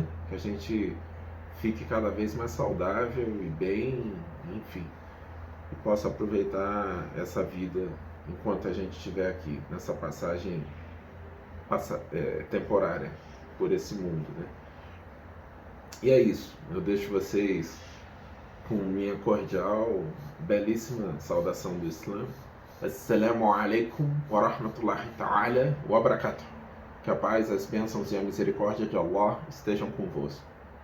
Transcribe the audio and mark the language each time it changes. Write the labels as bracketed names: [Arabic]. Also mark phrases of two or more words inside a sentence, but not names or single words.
[Portuguese] Que a gente fique cada vez mais saudável e bem, enfim, e possa aproveitar essa vida enquanto a gente estiver aqui, nessa passagem temporária por esse mundo, né? E é isso, eu deixo vocês com minha cordial, belíssima saudação do Islã. [Arabic] السلام عليكم ورحمة الله تعالى وبركاته. [Portuguese] Que a paz, as bênçãos e a misericórdia de Allah estejam convosco.